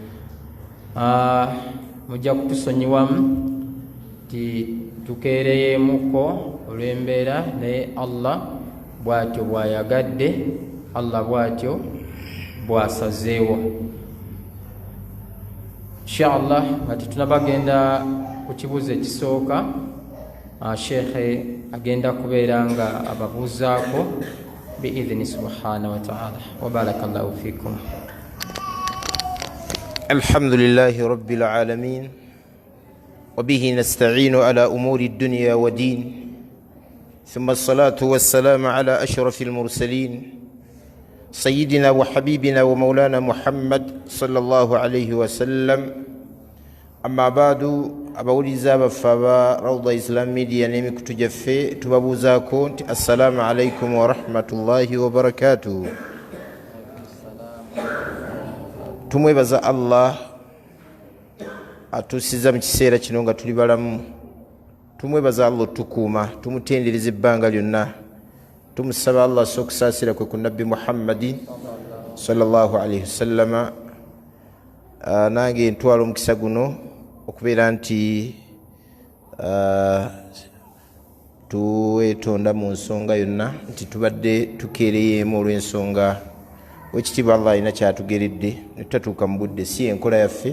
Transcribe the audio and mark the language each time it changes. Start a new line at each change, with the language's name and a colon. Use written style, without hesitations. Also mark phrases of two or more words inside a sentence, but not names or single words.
Ganda: Mujja kutusonyiwamu nti tukeereyeemuko olw'embeera, naye Allah bw'atyo bw'ayagadde, Allah bw'atyo bw'asazeewo.
Arabic: إن شاء الله
Ganda: nga tetunabagenda ku kibuuzo ekisooka, Sheikhe agenda kubeera nga ababuuzaako
Arabic: بإذن سبحانه وتعالى. وبارك الله فيكم. الحمد لله رب العالمين، وبه نستعين على أمور الدنيا والدين، ثم الصلاة والسلام على أشرف المرسلين سيدنا وحبيبنا ومولانا محمد صلى الله عليه وسلم. أما بعد،
Ganda: abawuliza baffe aba Rawda Islam Media n'emikutu gyaffe tubabuuzaako nti
Arabic: السلام عليكم ورحمة الله وبركاته.
Ganda: Tumwebaza Allah atuusiza mu kiseera kino nga tuli balamu. Tumwebaza Allah otukuuma, tumutendereza ebbanga lyonna. Tumusaba Allah asse okusaasira kwe ku Nabbi Muhammadin
Arabic: صلى الله عليه وسلم.
Ganda: Nange ntwala omukisa guno okubeera nti tuweetonda mu nsonga yonna nti tubadde tukeereyeemu olw'ensonga wekitiibwa Allah alina kyatugeredde ne tutatuuka mu budde, si enkola yaffe.